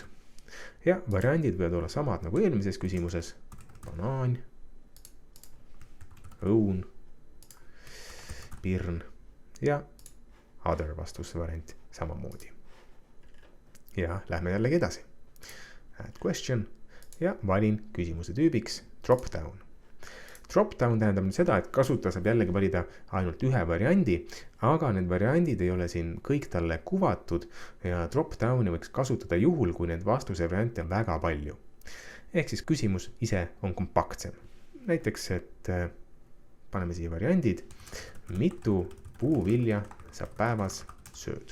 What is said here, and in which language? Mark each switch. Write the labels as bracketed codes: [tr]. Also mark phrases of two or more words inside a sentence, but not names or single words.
[et] Ja variandid võivad olla samad nagu eelmises küsimuses, banaan, õun, pirn ja other vastusvariant samamoodi. Ja lähme jällegi edasi. [en] Add question [et] ja valin küsimuse tüübiks [en] drop down. Drop down [et] tähendab seda, et kasutaja saab jällegi valida ainult ühe variandi, aga need variandid ei ole siin kõik talle kuvatud ja [en] drop downi [et] võiks kasutada juhul, kui need vastuse variante on väga palju. Ehk siis küsimus ise on kompaktsem. Näiteks, et paneme siia variandid, mitu puuvilja saab päevas sööd.